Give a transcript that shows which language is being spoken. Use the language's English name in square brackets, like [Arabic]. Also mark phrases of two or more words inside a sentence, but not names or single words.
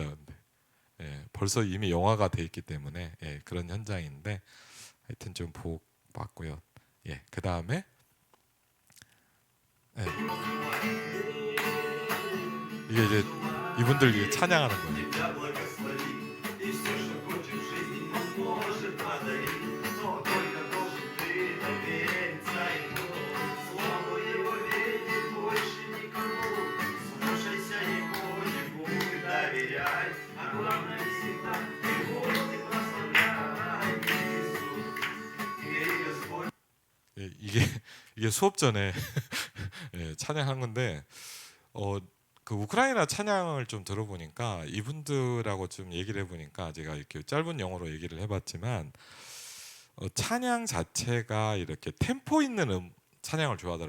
[Korean] 근데 예, 벌써 이미 영화가 돼 있기 때문에 예, 그런 현장인데 하여튼 좀 복 받고요. 예, 그 다음에 예, 이게 이제 이분들 이제 찬양하는 거예요. [Russian] Тебя благословит, и все, что хочешь в жизни, он может подарить. Но только должен ты довериться ему. Слову его верить больше никому. Слушайся его, ему ты доверяй. А главное всегда его ты прославляй. Иисус, ты Господь. [Korean] 예, 이게 수업 전에 예, 찬양한 건데 그 우크라이나 찬양을 좀 들어보니까 이분들하고 좀 얘기를 해보니까 제가 이렇게 짧은 영어로 얘기를 해봤지만 찬양 자체가 이렇게 템포 있는 찬양을 좋아하더라고요.